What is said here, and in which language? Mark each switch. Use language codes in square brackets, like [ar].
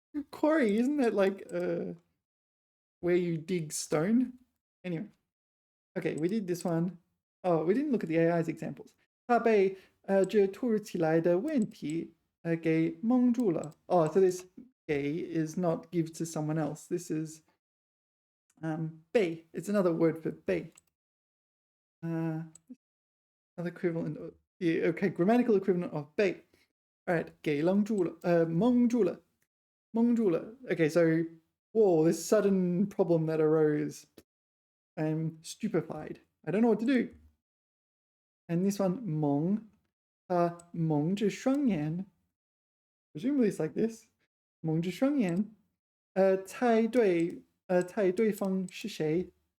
[en] Quarry, isn't that like where you dig stone? Anyway. Okay, we did this one. Oh, we didn't look at the AI's examples. [zh] 他被这突如其来的问题给蒙住了. [en] Oh, so this 给 is not give to someone else. This is 被.It's another word for 被. Another equivalent of, yeah, okay, grammatical equivalent of 被. All right, [zh] 给蒙住了, 蒙住了. 蒙住了. [en] Okay, so, whoa, this sudden problem that arose. I'm stupefied. I don't know what to do. And this one, 蒙, [zh] 蒙着双眼. [en] Presumably it's like this. [zh] 蒙着双眼.猜对方是谁.